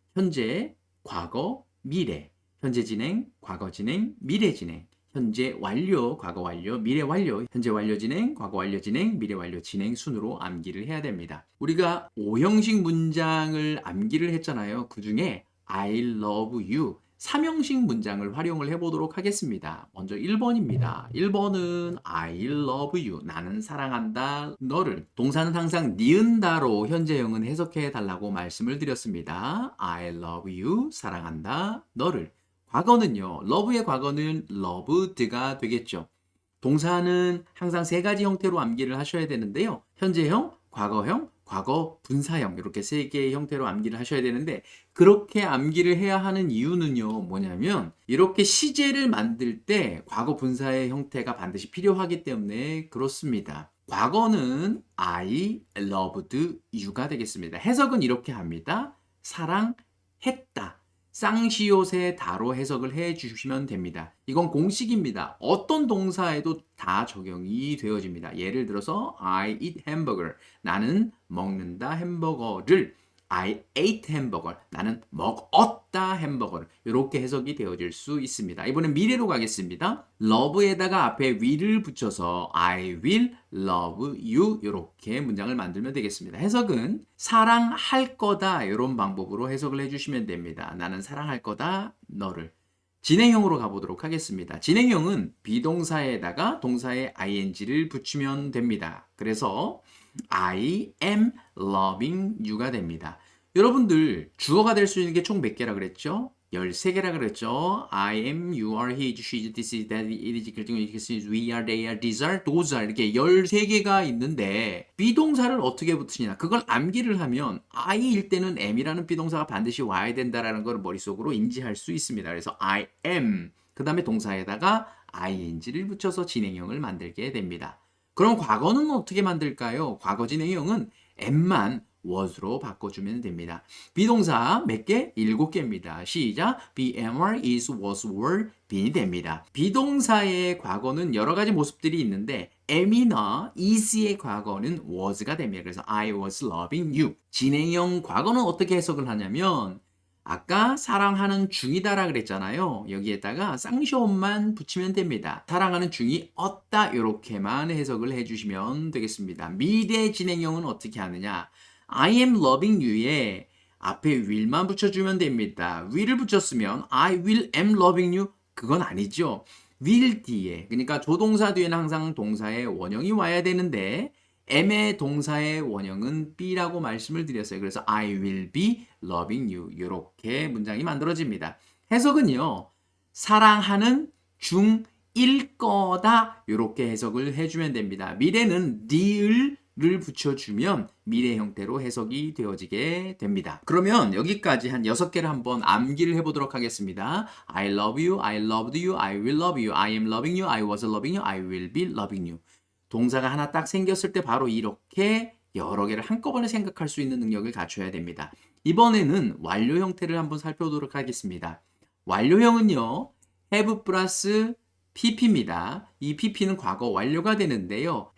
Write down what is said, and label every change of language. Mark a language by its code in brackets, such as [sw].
[ko] 현재, 과거, 미래, 현재 진행, 과거 진행, 미래 진행, 현재 완료, 과거 완료, 미래 완료, 현재 완료 진행, 과거 완료 진행, 미래 완료 진행 순으로 암기를 해야 됩니다. 우리가 5형식 문장을 암기를 했잖아요. 그 중에 [en] I love you [ko] 3형식 문장을 활용을 해보도록 하겠습니다. 먼저 1번입니다. 1번은 [en] I love you. [ko] 나는 사랑한다. 너를. 동사는 항상 니은다로 현재형은 해석해 달라고 말씀을 드렸습니다. [en] I love you. [ko] 사랑한다. 너를. 과거는요. love의 과거는 loved가 되겠죠. 동사는 항상 세 가지 형태로 암기를 하셔야 되는데요. 현재형, 과거형, 과거 분사형 이렇게 세 개의 형태로 암기를 하셔야 되는데 그렇게 암기를 해야 하는 이유는요. 뭐냐면 이렇게 시제를 만들 때 과거 분사의 형태가 반드시 필요하기 때문에 그렇습니다. 과거는 [en] I loved you [ko] 가 되겠습니다. 해석은 이렇게 합니다. 사랑했다. 쌍시옷의 다로 해석을 해 주시면 됩니다. 이건 공식입니다. 어떤 동사에도 다 적용이 되어집니다. 예를 들어서 [en] I eat hamburger. [ko] 나는 먹는다 햄버거를. [en] I ate hamburger. [ko] 나는 먹었다 햄버거를. 이렇게 해석이 되어질 수 있습니다. 이번엔 미래로 가겠습니다. love에다가 앞에 will을 붙여서 [en] I will love you [ko] 이렇게 문장을 만들면 되겠습니다. 해석은 사랑할 거다 이런 방법으로 해석을 해주시면 됩니다. 나는 사랑할 거다 너를. 진행형으로 가보도록 하겠습니다. 진행형은 비동사에다가 동사의 ing를 붙이면 됩니다. 그래서 [en] I am loving you [ko] 가 됩니다. 여러분들 주어가 될 수 있는 게 총 몇 개라 그랬죠? 13개라 그랬죠? [en] I am, you are, he, she, this is, that, it is, we are, they are, these are, those are [ko] 이렇게 13개가 있는데 비동사를 어떻게 붙이냐 그걸 암기를 하면 I일 때는 am이라는 비동사가 반드시 와야 된다는 걸 머릿속으로 인지할 수 있습니다. 그래서 I am 그 다음에 동사에다가 ing를 붙여서 진행형을 만들게 됩니다. 그럼 과거는 어떻게 만들까요? 과거 진행형은 am만 was로 바꿔주면 됩니다. 비동사 몇 개? 7개입니다. 시작. [en] be, were, is, was, were, be이 됩니다. [ko] 비동사의 과거는 여러 가지 모습들이 있는데 am이나 is의 과거는 was가 됩니다. 그래서 [en] I was loving you. [ko] 진행형 과거는 어떻게 해석을 하냐면 아까 사랑하는 중이다라 그랬잖아요. 여기에다가 쌍시옷만 붙이면 됩니다. 사랑하는 중이 없다 이렇게만 해석을 해주시면 되겠습니다. 미래 진행형은 어떻게 하느냐? [en] I am loving you [ko] 에 앞에 will만 붙여주면 됩니다. will을 붙였으면 [en] I will am loving you [ko] 그건 아니죠. will 뒤에 그러니까 조동사 뒤에는 항상 동사의 원형이 와야 되는데 am의 동사의 원형은 be라고 말씀을 드렸어요. 그래서 [en] I will be loving you [ko] 이렇게 문장이 만들어집니다. 해석은요. 사랑하는 중일 거다 이렇게 해석을 해주면 됩니다. 미래는 ne을를 붙여주면 미래 형태로 해석이 되어지게 됩니다. 그러면 여기까지 한 6개를 한번 암기를 해보도록 하겠습니다. [en] I love you, I loved you, I will love you, I am loving you, I was loving you, I will be loving you. [ko] 동사가 하나 딱 생겼을 때 바로 이렇게 여러 개를 한꺼번에 생각할 수 있는 능력을 갖춰야 됩니다. 이번에는 완료 형태를 한번 살펴보도록 하겠습니다. 완료형은요. have 플러스 pp입니다. 이 pp는 과거 완료가 되는데요.